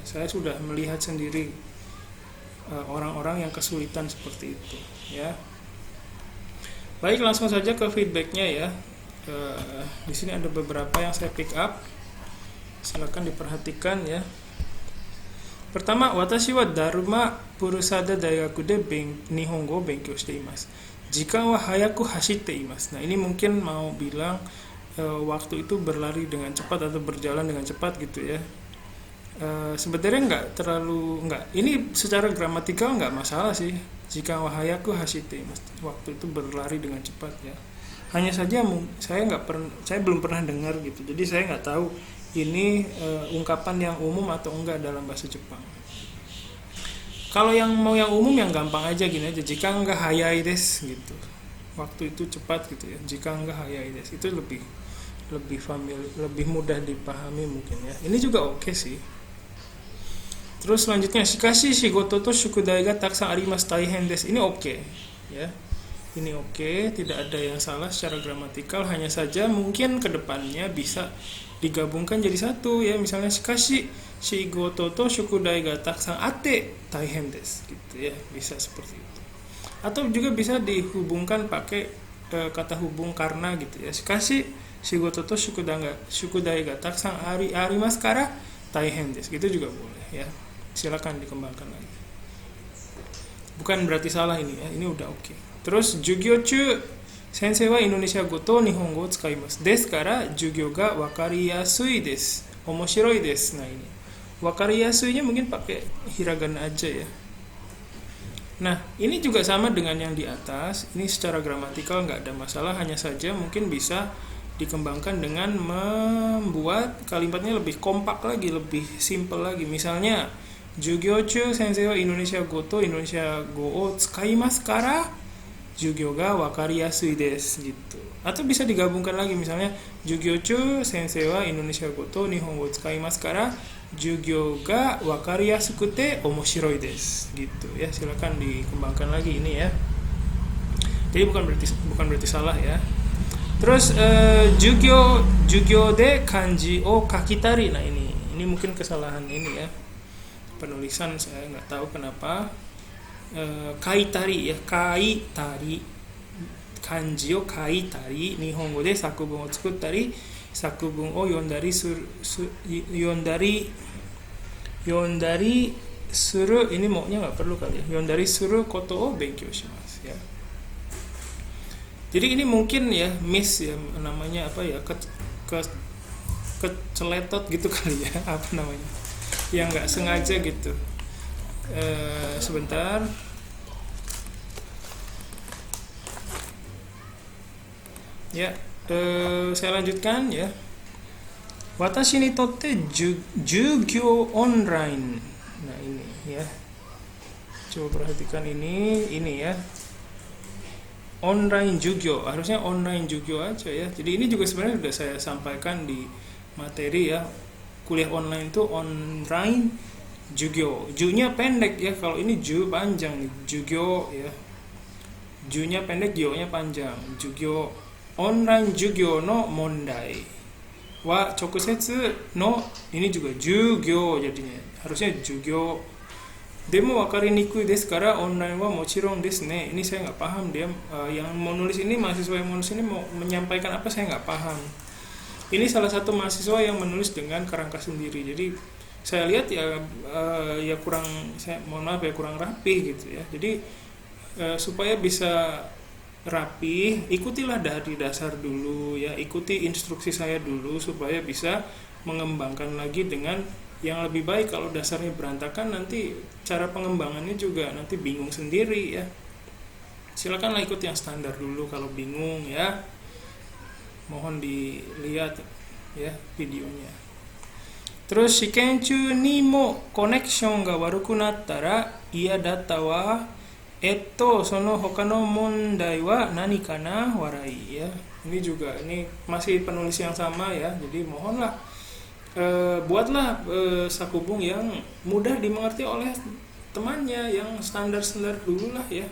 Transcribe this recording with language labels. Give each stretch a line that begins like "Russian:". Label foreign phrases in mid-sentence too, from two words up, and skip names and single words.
Indonesian: Saya sudah melihat sendiri orang-orang yang kesulitan seperti itu ya. Baik, langsung saja ke feedbacknya ya. Di sini ada beberapa yang saya pick up, silakan diperhatikan ya. Pertama,
Japanese: 私は Dharma Purusada 大学で日本語勉強しています. 時間は速く走っています.
Indonesian: Nah, ini mungkin mau bilang waktu itu berlari dengan cepat atau berjalan dengan cepat gitu ya. Sebenarnya ini secara gramatikal nggak masalah sih.
Japanese: 時間は速く走って,
Indonesian: waktu itu berlari dengan cepat ya. Hanya saja saya belum pernah dengar gitu, jadi saya nggak tahu ini ungkapan yang umum atau enggak dalam bahasa Jepang. Kalau yang umum yang gampang aja gini aja, jika enggak
Japanese: 速いです
Indonesian: gitu, waktu itu cepat gitu ya. Jika enggak
Japanese: 速いです
Indonesian: itu lebih familiar, lebih mudah dipahami mungkin ya. Ini juga oke sih. Terus selanjutnya,
Japanese: しかし仕事と宿題がたくさんあります大変です.
Indonesian: Ini oke ya. Ini oke, tidak ada yang salah secara gramatikal, hanya saja mungkin kedepannya bisa digabungkan jadi satu ya.
Japanese: Misalnya しかし仕事と宿題がたくさんあって大変です
Indonesian: gitu ya. Bisa seperti itu. Atau juga bisa dihubungkan pakai kata hubung karena gitu ya.
Japanese: しかし仕事と宿題がたくさんありますから大変です.
Indonesian: Gitu juga boleh ya. Silakan dikembangkan lagi. Bukan berarti salah ini ya, ini udah oke.
Japanese: Terus 授業中先生はインドネシア語と日本語使います. ですから授業がわかりやすいです。面白いです.
Indonesian: Nah ini. Wakariyasuinya mungkin pakai hiragana aja ya. Nah, ini juga sama dengan yang di atas. Ini secara gramatikal nggak ada masalah, hanya saja mungkin bisa dikembangkan dengan membuat kalimatnya lebih kompak lagi, lebih simple lagi.
Japanese: Misalnya, 授業中先生はインドネシア語とインドネシア語を使いますから授業がわかりやすいです gitu.
Indonesian: Atau bisa digabungkan lagi, misalnya
Japanese: 授業中先生はインドネシア語と日本語使いますから授業がわかりやすくて面白いです
Indonesian: gitu ya. Silakan dikembangkan lagi ini ya. Jadi bukan berarti salah ya.
Japanese: Terus 授業で漢字を書きたり.
Indonesian: Nah ini mungkin kesalahan ini ya. Penulisan saya nggak tahu kenapa. Kaitari ya, kaitari.
Japanese: 漢字を書いたり、日本語で作文を作ったり、作文を読んだりする,
Indonesian: ini maunya nggak perlu kali ya.
Japanese: 読んだりすることを勉強します ya.
Indonesian: Jadi ini mungkin ya miss ya, namanya apa ya, keceletot gitu kali ya, apa namanya, yang nggak sengaja gitu. Sebentar. Ya, saya lanjutkan ya.
Japanese: 私にとって授業オンライン.
Indonesian: Nah ini ya. Coba perhatikan ini ya.
Japanese: オンライン授業,
Indonesian: harusnya
Japanese: オンライン授業
Indonesian: aja ya. Jadi ini juga sebenarnya sudah saya sampaikan di materi ya. Kuliah online itu
Japanese: オンライン授業.
Indonesian: Ju-nya pendek ya. Kalau ini ju panjang nih, jugyo ya. Ju-nya pendek, gyo-nya panjang.
Japanese: 授業。オンライン授業の問題は直接の,
Indonesian: ini juga jugyo jadinya. Harusnya jugyo.
Japanese: でもわかりにくいですからオンラインはもちろんですね.
Indonesian: Ini saya nggak paham dia yang mau nulis ini, mahasiswa yang menulis ini mau menyampaikan apa saya nggak paham. Ini salah satu mahasiswa yang menulis dengan kerangka sendiri. Jadi saya lihat ya kurang, saya mohon maaf ya, kurang rapi gitu ya. Jadi supaya bisa rapi, ikutilah dari dasar dulu ya, ikuti instruksi saya dulu supaya bisa mengembangkan lagi dengan yang lebih baik. Kalau dasarnya berantakan, nanti cara pengembangannya juga nanti bingung sendiri ya. Silakanlah ikut yang standar dulu kalau bingung ya. Mohon dilihat ya videonya.
Japanese: Terus 試験中にもコネクションが悪くなったら嫌だったわその他の問題はなにかな笑い ya.
Indonesian: Ini juga, ini masih penulis yang sama ya. Jadi mohonlah buatlah sakubung yang mudah dimengerti oleh temannya, yang standar-standar dulu lah ya.